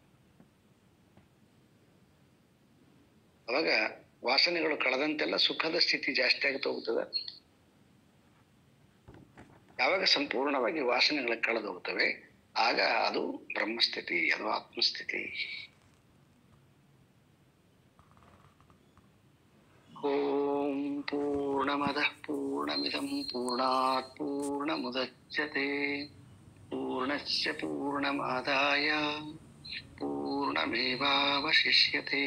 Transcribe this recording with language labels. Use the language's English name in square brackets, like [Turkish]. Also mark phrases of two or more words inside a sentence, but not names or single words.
[Kannada] ಅವಾಗ ವಾಸನೆಗಳು ಕಳೆದಂತೆಲ್ಲ ಸುಖದ ಸ್ಥಿತಿ ಜಾಸ್ತಿ ಆಗ್ತಾ ಹೋಗ್ತದೆ. ಯಾವಾಗ ಸಂಪೂರ್ಣವಾಗಿ ವಾಸನೆಗಳು ಕಳೆದು ಹೋಗ್ತವೆ ಆಗ ಅದು ಬ್ರಹ್ಮಸ್ಥಿತಿ, ಅದು ಆತ್ಮಸ್ಥಿತಿ. [Sanskrit] ಓಂ ಪೂರ್ಣಮದಃ ಪೂರ್ಣಮಿದಂ ಪೂರ್ಣಾತ್ ಪೂರ್ಣಮುದಚ್ಯತೆ ಪೂರ್ಣಸ್ಯ ಪೂರ್ಣಮಾದಾಯ ಪೂರ್ಣಮೇವಾವಶಿಷ್ಯತೆ.